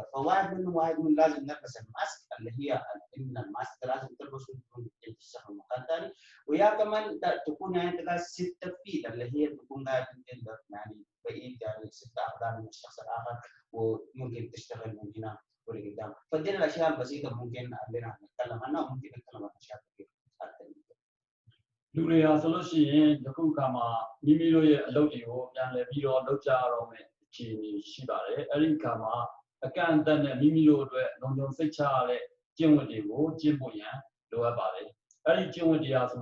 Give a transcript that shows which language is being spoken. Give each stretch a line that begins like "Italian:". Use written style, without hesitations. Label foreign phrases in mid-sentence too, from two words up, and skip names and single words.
Arabic: فواحد من لازم نلبس الماسك اللي هي ان الماسك لازم تلبسه تشتغل مكان ثاني. ويا كمان تكون يعني تقعد 6 فيت اللي هي تكون قاعد يعني بعيد يعني 6 اقدام من الشخص الاخر وممكن تشتغل من هنا ولقدام. فدي الاشياء البسيطه ممكن علينا نتكلم عنها وممكن نتكلم عن اشياء كثيره اكثر من كده.
Burmese: လူတွေဟာဆိုလို့ရှိရင်ဒီခုကမှမိမိတို့ရဲ့အလုပ်တွေကိုပြန်လည်ပြီးတော့လုပ်ကြရတော့မယ်အခြေအနေရှိပါတယ်။အဲ့ဒီကမှအကန့်အသတ်နဲ့မိမိတို့အတွက်လုံခြုံစိတ်ချရတဲ့ကျင့်ဝတ်တွေကိုကျင့်ဖို့ရန်လိုအပ်ပါတယ်။အဲ့ဒီကျင့်ဝတ်တွေဟာဆို